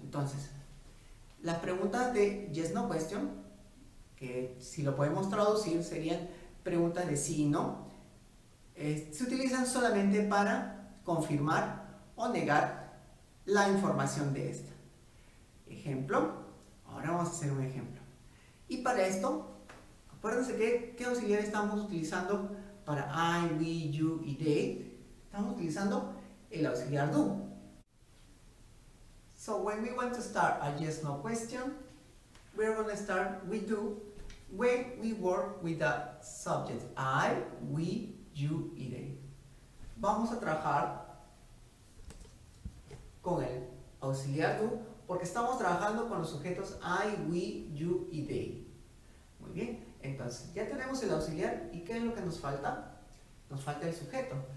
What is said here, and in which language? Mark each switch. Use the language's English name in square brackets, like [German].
[Spanish] Entonces, las preguntas de yes, no question, que si lo podemos traducir serían preguntas de sí y no, se utilizan solamente para confirmar o negar la información de esta. Ejemplo, ahora vamos a hacer un ejemplo. Y para esto, acuérdense que ¿qué auxiliar estamos utilizando para I, we, you y they? Estamos utilizando el auxiliar do. [English] So when we want to start a yes, no question, we're going to start with do when we work with the subject I, we, you y they. [Spanish] Vamos a trabajar con el auxiliar do porque estamos trabajando con los sujetos I, we, you y they. Muy bien, entonces ya tenemos el auxiliar y ¿qué es lo que nos falta? Nos falta el sujeto.